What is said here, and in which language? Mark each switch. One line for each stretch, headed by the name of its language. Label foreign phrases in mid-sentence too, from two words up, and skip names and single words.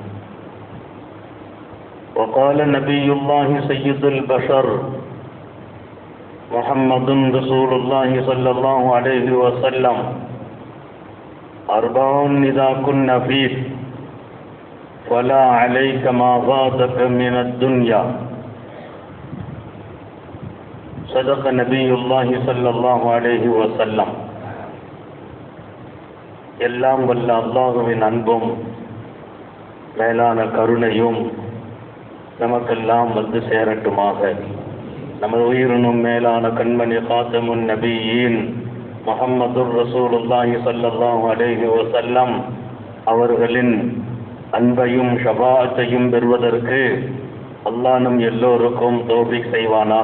Arabic: وقال نبي الله سيد البشر محمد رسول الله صلى الله عليه وسلم: أربع إذا كن فيك فلا عليك ما فاتك من الدنيا. صدق نبي الله صلى الله عليه وسلم.
Tamil: எல்லாம் வல்ல அல்லாஹுவின் அன்பும் மேலான கருணையும் நமக்கெல்லாம் வந்து சேரட்டுமாக. நமது உயிரினும் மேலான கண்மணி காத்தமுன் நபியின்
Arabic: محمد رسول الله صلى الله عليه وسلم
Tamil: அவர்களின் அன்பையும் ஷஃபாஅத்தையும் பெறுவதற்கு அல்லாஹ் நம் எல்லோருக்கும் தௌஃபீக் செய்வானாக.